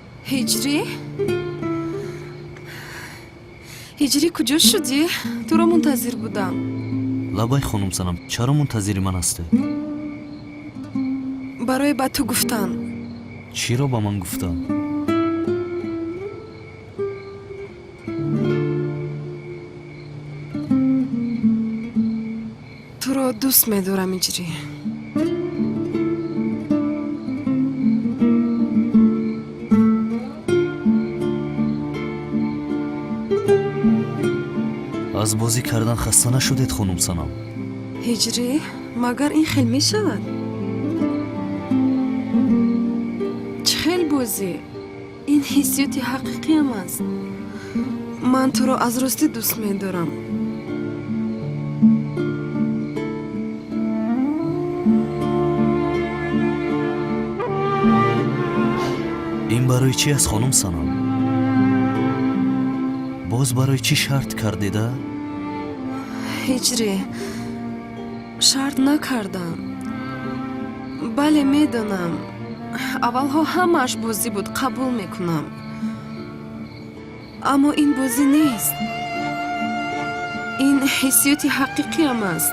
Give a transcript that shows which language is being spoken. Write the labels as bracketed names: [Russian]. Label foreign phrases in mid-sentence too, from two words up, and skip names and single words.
[Persian] هجری؟ هجری کجا شدی؟ تو را منتظر بودم. [Tajik] лабай хонумсанам чаро мунтазири ман ҳастед? [Persian] برای با تو گفتن. [Tajik] чиро ба ман гуфтанд? [Persian] تو را دوست می‌دارم هجری. [Tajik] аз бозӣ кардан хаста нашудед хонумсанам? [Persian] هجری مگر این خیل می شود؟ چه خیل بازی؟ این حسیاتی حقیقی هم است. من تو را از راستی دوست می دارم. [Tajik] ин барои чи аст хонумсанам? боз барои чӣ шарт кардеда? [Persian] هجری شرط نکردم. بله میدونم اولها همش بازی بود، قبول میکنم، اما این بازی نیست. این حسیاتی حقیقی هم است.